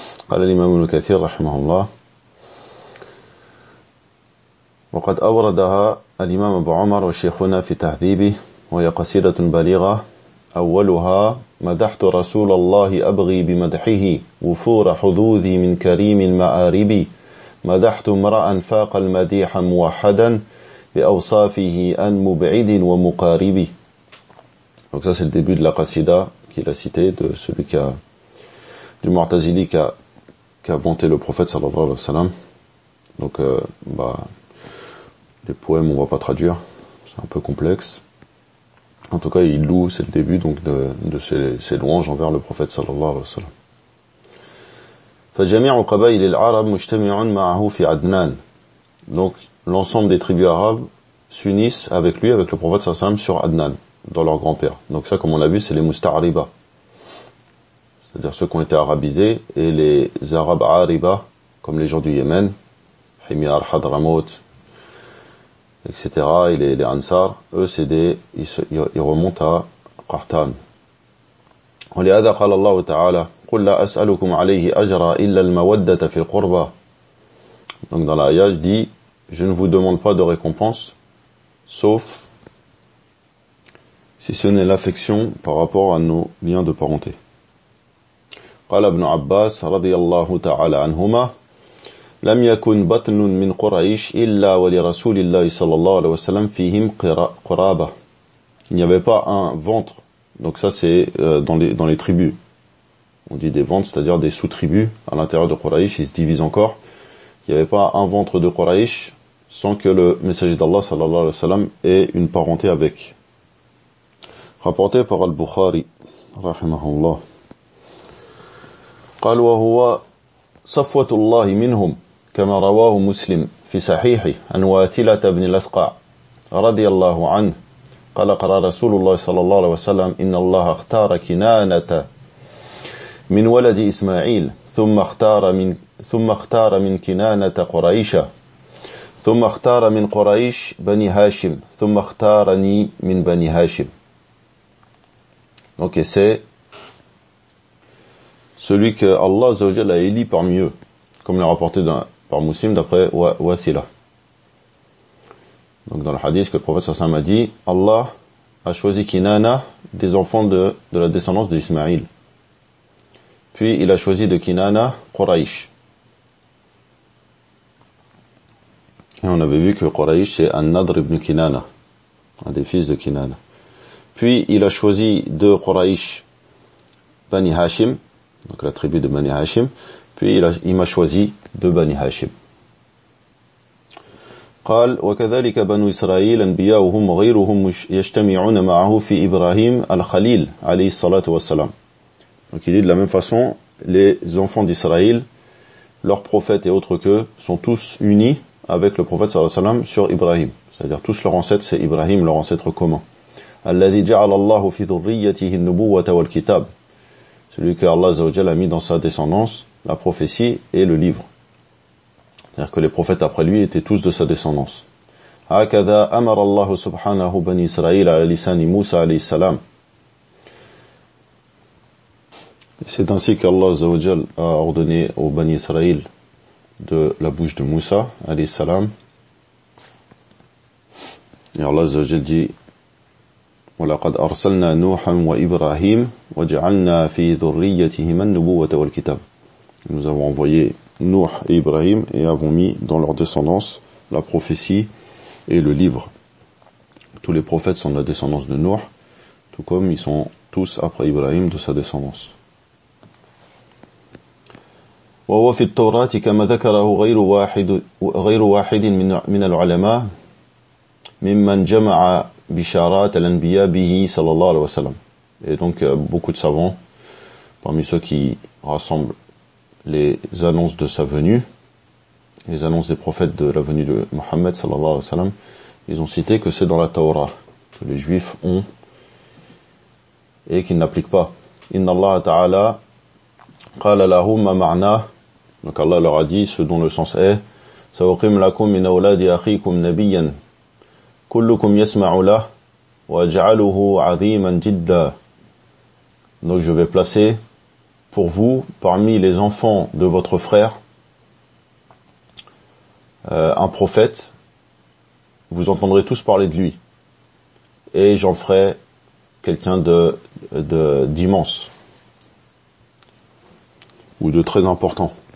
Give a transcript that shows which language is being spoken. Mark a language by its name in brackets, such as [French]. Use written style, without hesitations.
[Arabic] قال الإمام ابن كثير رحمه الله، وقد أوردها الإمام أبو عمر وشيخنا في تهذيبه، وهي قصيدة بليغة. أولها: مدحت رسول الله أبغي بمدحه وفور حظوذي من كريم مآربي، مدحت امرأ فاق المديح موحدا بأوصافه أن مبعد ومقاربي. [French] Donc ça c'est le début de la قصيدة qu'il a cité, de celui qui a, du Mu'tazili qui a vanté le prophète sallallahu alayhi wa sallam. Donc les poèmes on va pas traduire, c'est un peu complexe. En tout cas il loue, c'est le début donc de ses louanges envers le prophète sallallahu alayhi wa sallam. [Arabic] فَجَمِعُ قَبَيْلِ الْعَرَبِ مُجْتَمِعُونَ مَعَهُ فِي عَدْنَانِ. [French] Donc l'ensemble des tribus arabes s'unissent avec lui, avec le prophète sallallahu alayhi wa sallam, sur Adnan, dans leur grand-père. Donc ça, comme on l'a vu, c'est les Musta'ariba, c'est-à-dire ceux qui ont été arabisés, et les Arabes Ariba, comme les gens du Yémen, Himyar, Hadramaut, etc., et les Ansar, eux, c'est des, ils remontent à Qartan. On les a dit, [Arabic] قال الله تعالى قل لا أسألكم عليه أجرا إلا المودة في القربة. [French] Donc dans l'ayah, je dis, je ne vous demande pas de récompense, sauf si ce n'est l'affection par rapport à nos liens de parenté. [Arabic] قال ابن عباس رضي الله تعالى عنهما لم يكن بطن من قريش إلا ولرسول الله صلى الله عليه وسلم فيهم قرابة. [French] Il n'y avait pas un ventre. Donc ça c'est dans les tribus. On dit des ventres, c'est-à-dire des sous-tribus à l'intérieur de Quraysh, ils se divisent encore. Il n'y avait pas un ventre de Quraysh sans que le messager d'Allah sallallahu alayhi wa sallam ait une parenté avec. Rapporté par Al-Bukhari, rahimahullah. [Arabic] قال وهو صفوة الله منهم كما رواه مسلم في صحيحه عن واتلة بن الأسقع رضي الله عنه قال قرأ رسول الله صلى الله عليه وسلم إن الله اختار كنانة من ولد إسماعيل ثم اختار من كنانة قريش ثم اختار من قريش بني هاشم ثم اختارني من بني هاشم. [French] Donc, et c'est celui que Allah Azzawajal a élu parmi eux, comme l'a rapporté par Muslim d'après Wasila. Donc, dans le hadith que le prophète sallallahu alayhi wa sallam a dit, Allah a choisi Kinana des enfants de la descendance d'Ismaïl. Puis, il a choisi de Kinana Quraysh. Et on avait vu que Quraysh, c'est An-Nadr ibn Kinana, un des fils de Kinana. Puis il a choisi de Quraysh Bani Hashim, donc la tribu de Bani Hashim. Puis il m'a choisi de Bani Hashim. [Arabic] قال وكذلك بنو إسرائيل أنبياؤهم غيرهم يجتمعون معه في إبراهيم الخليل عليه الصلاة والسلام. [French] Donc il dit de la même façon, les enfants d'Israël, leurs prophètes et autres qu'eux, sont tous unis avec le prophète sallallahu alayhi wa sallam sur Ibrahim. C'est-à-dire tous leurs ancêtres, c'est Ibrahim, leur ancêtre commun. [Arabic] الذي جعل الله في ذريته النبوة والكتاب. [French] Celui que Allah Azza wa Jalla a mis dans sa descendance la prophétie et le livre. C'est-à-dire que les prophètes après lui étaient tous de sa descendance. [Arabic] هكذا أمر الله سبحانه بني إسرائيل على لسان موسى عليه السلام. [French] C'est ainsi qu'Allah Azza wa Jalla a ordonné aux Bani Israël de la bouche de Moussa alayhi salam. Et Allah Azza wa Jalla dit: [Arabic] ولقد أرسلنا نوحا وإبراهيم وجعلنا في ذريتهما النبوة والكتاب. [French] Nous avons envoyé Nouh et Ibrahim et avons mis dans leur descendance la prophétie et le livre. Tous les prophètes sont de la descendance de Nouh, tout comme ils sont tous après Ibrahim de sa descendance. [Arabic] وهو في التوراة كما ذكره غير واحد من العلماء ممن جمع بشارات الأنبياء به صلى الله عليه وسلم. [French] Et donc beaucoup de savants parmi ceux qui rassemblent les annonces de sa venue, les annonces des prophètes de la venue de Mohammed صلى الله عليه وسلم, ils ont cité que c'est dans la Torah que les juifs ont et qu'ils n'appliquent pas. [Arabic] إن الله تعالى قال لهم ما معنى. [French] Donc Allah leur a dit ce dont le sens est: [Arabic] سأقيم لكم من أولاد أخيكم نبيا كلكم يسمع له واجعله عظيما جدا. [French] Donc je vais placer pour vous parmi les enfants de votre frère un prophète, vous entendrez tous parler de lui. Et j'en ferai quelqu'un d'immense ou de très important.